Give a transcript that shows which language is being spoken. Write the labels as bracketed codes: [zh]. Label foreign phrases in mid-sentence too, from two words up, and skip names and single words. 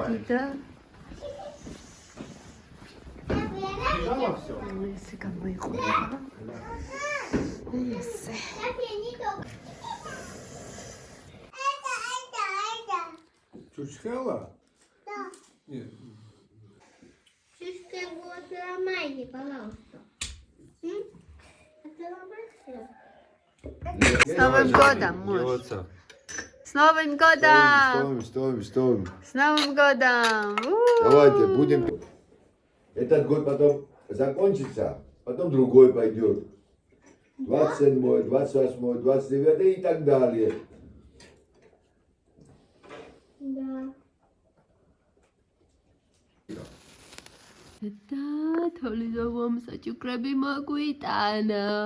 [ka] მაგიდა [ru] Бежало все? ესე გამოიყურება. ესე. Чучхела? Да. Нет. Шишка вот ломайте, пожалуйста. Отломайся. С Новым годом, муж! С Новым годом! Стоим. С Новым годом! Давайте, будем... Этот год потом закончится, потом другой пойдет. 27, 28, 29 и так далее. Да. [ka] და თოლიძავამ საჭუქრები მოგვიტანა.